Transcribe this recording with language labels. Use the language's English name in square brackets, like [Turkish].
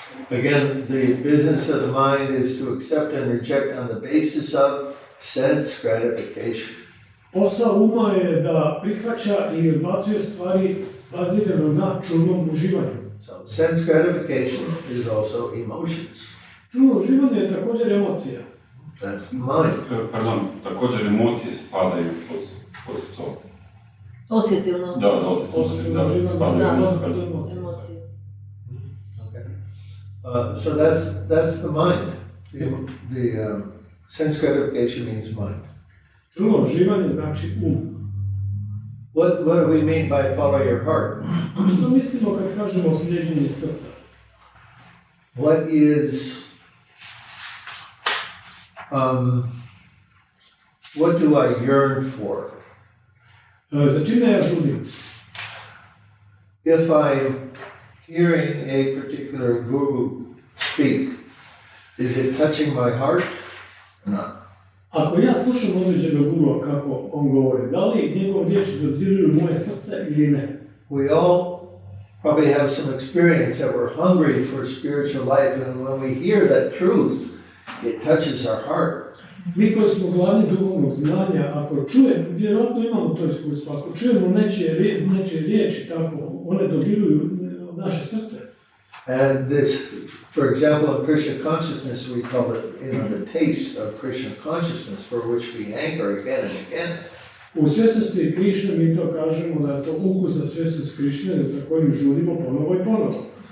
[English] Again, the business of the mind is to accept and reject on the basis of sense gratification. [Croatian] Posao uma je da prihvaća i odbacuje stvari bazirano na čulnom uživanju. [English] So sense gratification is also emotions. [Croatian] Čulno uživanje je također emocija. [English] That's the mind. [Croatian] Pardon, također emocije spadaju pod to. Osjetilno. Da, osjetilno, spadaju pod emocije. [English] Okay. So that's the mind. The sense gratification means mind. [Croatian] Čulno uživanje znači um. [English] What do we mean by follow your heart? [Croatian] Što mislimo kad kažemo slijeđenje srca? [English] what is, what do I yearn for? [Croatian] Za čime ja žudim? [English] If I'm hearing a particular guru speak, is it touching my heart or not? [Croatian] Ako ja slušam određenog gurua kako on govori, da li njegove riječi dodiruju moje srce ili ne? [English] We all probably have some experience that we're hungry for spiritual life, and when we hear that truth, it touches our heart. [Croatian] Mi koji smo gladni duhovnog znanja, ako čujemo, vjerojatno imamo to iskustvo, ako čujemo nečije riječi tako, one dodiruju naše srce. [English] And this, for example, in Krishna consciousness, we call it, the taste of Krishna consciousness, for which we hanker again and again. [Croatian] U svjesnosti Krišne mi to kažemo da je to ukus za svjesnost Krišne za kojim žudimo ponovo i ponovo.